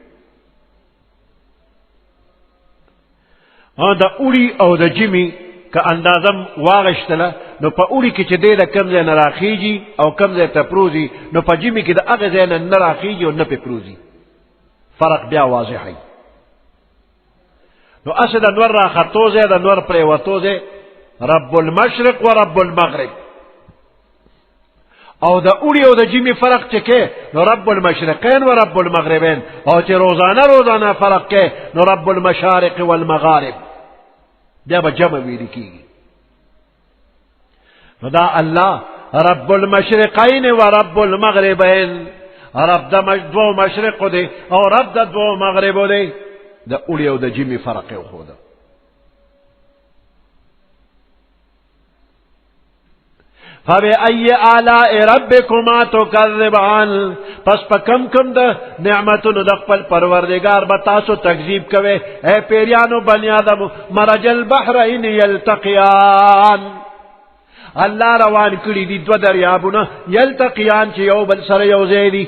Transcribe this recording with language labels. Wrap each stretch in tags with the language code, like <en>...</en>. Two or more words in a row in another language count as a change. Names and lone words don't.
<ps>د اوړي او د ژمي که اندازم واغشتله نو په اوړي کې چې دی د کم ځای نه راخیږي او کم ځای ته پروزي نو په ژمي کې د هغه ځای نه نه راخیږي او نه پې پروزي، فرق بیا واضح وي. نو اسې د انور راختو ځای د انور پرېوتو ځای</ps> <ar>رب المشرق و رب المغرب.</ar> <ps>او د اوړي او د ژمي فرق چې کې نو</ps> <ar>رب المشرقین و رب المغربین،</ar> <ps>او چې روزانه فرق کې نو</ps> <ar>رب المشارق والمغارب،</ar> <ps>بیا به جمع ویل کېږي. نو دا الله</ps> <ar>رب المشرقین و رب المغربین،</ar> <ps>رب د دوو مشرقو دی او رب د دوو مغربو دی. د اوړي او د ژمي فرق یې وښوده.</ps> <ar>فبأي آلاء ربكما تكذبان،</ar> <ps>پس په کم د نعمتونو د خپل پروردگار به تاسو تکذیب کوئ. اے پیریانو بنی آدم،</ps> <ar>مرج البحرین یلتقیان،</ar> <ps>الله روان کړي دي دو دریابونه یلتقیان چې یو بل سره یو ځای دي.</ps>